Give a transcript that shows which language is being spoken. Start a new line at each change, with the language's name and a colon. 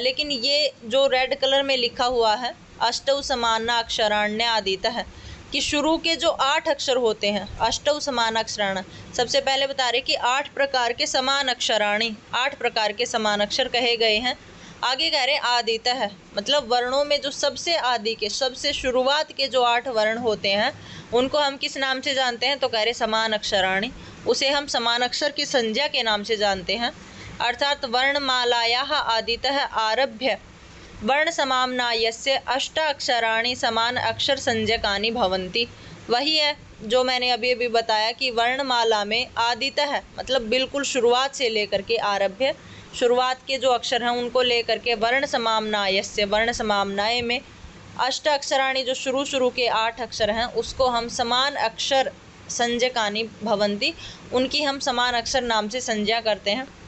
Hindi: लेकिन ये जो रेड कलर में लिखा हुआ है
Sanskrit: अष्टौ समान अक्षराण्य आदितः
Hindi: कि शुरू के जो 8 अक्षर होते हैं अष्टौ समान अक्षराण, सबसे पहले बता रहे कि 8 प्रकार के समान अक्षराणी, 8 प्रकार के समान अक्षर कहे गए हैं। आगे कह रहे आदितः मतलब वर्णों में जो सबसे आदि के सबसे शुरुआत के जो 8 वर्ण होते हैं उनको हम किस नाम से जानते हैं, तो कह रहे समान अक्षराणी। उसे हम समान अक्षर की संज्ञा के नाम से जानते हैं।
Sanskrit: अर्थात वर्णमालायाः आदितः आरभ्य वर्णसमाम्नायस्य अष्टाक्षराणि समान अक्षर संज्ञकानि भवन्ति।
Hindi: वही है जो मैंने अभी अभी बताया कि वर्णमाला में आदितः मतलब बिल्कुल शुरुआत से लेकर के आरभ्य शुरुआत के जो अक्षर हैं उनको लेकर के वर्ण समाम्नायस्य वर्ण समाम्नाय में अष्ट अक्षराणि जो शुरू के 8 अक्षर हैं उसको हम समान अक्षर संज्ञकानि भवन्ति, उनकी हम समान अक्षर नाम से संज्ञा करते हैं।